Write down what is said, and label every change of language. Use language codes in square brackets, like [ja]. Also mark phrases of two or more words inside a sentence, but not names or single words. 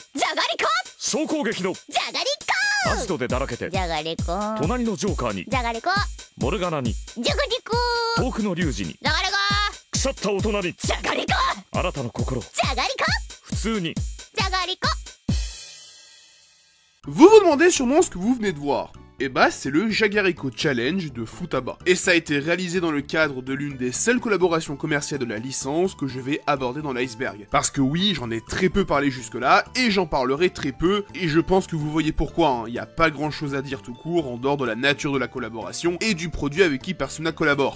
[ja] じゃがりこ総攻撃のじゃがりこアジトでだらけてじゃがりこ隣のジョーカーにじゃがりこモルガナにじゃがりこ遠くのリュウジにじゃがりこ腐った大人にじゃがりこあなたの心じゃがりこ普通にじゃがりこ [fr] Vous vous demandez sûrement ce que vous venez de voir. Et bah c'est le Jagariko Challenge de Futaba. Et ça a été réalisé dans le cadre de l'une des seules collaborations commerciales de la licence que je vais aborder dans l'iceberg. Parce que oui, j'en ai très peu parlé jusque là, et j'en parlerai très peu, et je pense que vous voyez pourquoi, il n'y a pas grand chose à dire tout court en dehors de la nature de la collaboration et du produit avec qui Persona collabore.